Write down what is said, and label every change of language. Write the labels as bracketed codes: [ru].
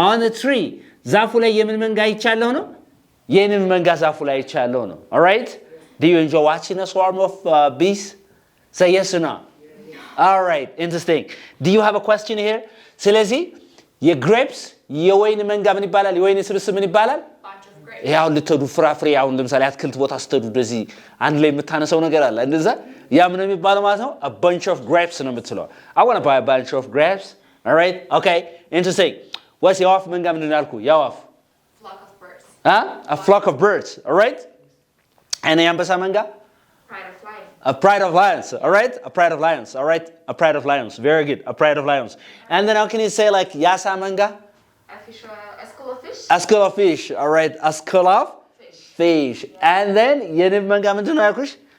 [en] on the tree [am] ዛፉ ላይ የምን መንጋ አይቻለሁ ነው [en] የንብ መንጋ ዛፉ ላይ አይቻለሁ ነው all right do you enjoy watching a swarm of bees say yes or no all right interesting do you have a question here [am] ስለዚህ የgrapes የወይን መንጋ ምን ይባላል [en] የወይን ስብስብ ምን ይባላል Bunch of grapes. [am] ያው ልትዱ ፍራፍሬ ያው ለምሳሌ አትክልት ቦታ ስትዱ እንደዚህ አንድ ላይ የምታነሰው ነገር አለ እንደዛ ያ ምን የሚባለው ማለት ነው [en] a bunch of grapes [am] ነው የምትለው [en] I want to buy a bunch of grapes all right okay interesting what's your off [am] መንጋ ምንድን ነው ያልኩ ያው off [en] Flock of birds. a flock of birds all right and [am] የአንበሳ መንጋ [en] Pride of life. a pride of lions all right a pride of lions all right a pride of lions very good a pride of lions and then how can you say like [am] ያሳ መንጋ [en] A school of fish. a school of fish all right a school of fish and then [am] የንብ መንጋ ምንድን ነው ያልኩሽ